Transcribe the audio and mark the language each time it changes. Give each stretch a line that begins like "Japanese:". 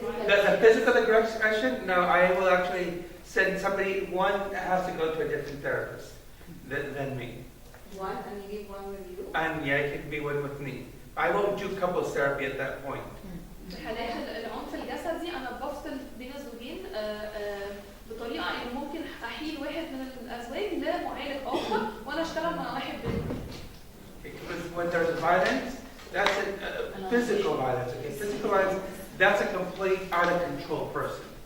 English: The physical aggression? No, I will actually send somebody. One has to go to a different therapist than me. One, and you leave one with you? And yeah, it can be one with me. I won't do couples therapy at that point.
Arabic: في حالات العنف الجسدي أنا بفصل بين الزوجين بطريقة إن ممكن أحيل واحد من الأزواج لمعالج آخر وأنا أشتغل مع واحد منهم.
English: Because when there's violence, that's a physical violence. Okay, physical violence, that's a complete out of control person.